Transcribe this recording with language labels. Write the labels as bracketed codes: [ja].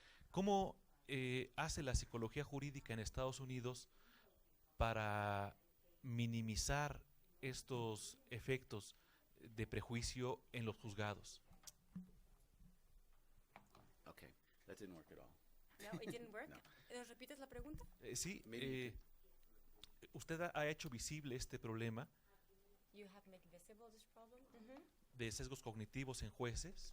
[es] ¿Cómo hace la psicología jurídica en Estados Unidos para minimizar estos efectos de prejuicio en los juzgados? [en] That didn't work at all. No, it didn't work. No. [es] ¿Nos repites la pregunta? Sí. Usted ha hecho visible este problema [en] You have made visible this problem [es] de sesgos cognitivos en jueces.